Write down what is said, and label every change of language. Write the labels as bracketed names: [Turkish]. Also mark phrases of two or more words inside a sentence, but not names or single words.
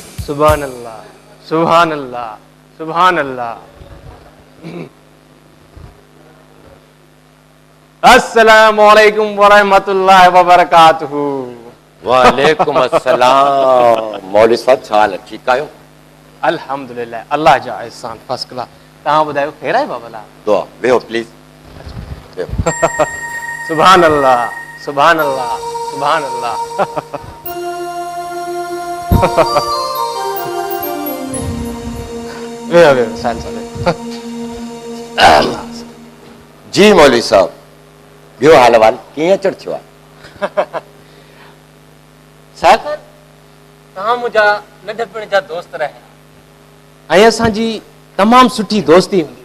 [Arabic] سبحان الله، سبحان الله، سبحان الله. السلام عليكم ورحمة الله وبركاته. وعليكم السلام. [Sindhi] मौलवी साहब छा हाल आहे? ठीकु आहियो? अल्हम्दुलिल्लाह, अल्लाह जा एहसान, [English] first class. [Sindhi] तव्हां ॿुधायो ख़ैर आहे बाबा? दुआ वेहो प्लीज। [Arabic] سبحان الله، سبحان الله، سبحان الله. वेहो वेहो साल साल। [Sindhi] जी मौलवी साहब, ॿियो हाल वाल कीअं अचण थियो आहे? सागर, तव्हां मुंहिंजा नंढपण जा दोस्त रहिया ऐं असांजी तमामु सुठी दोस्ती हूंदी।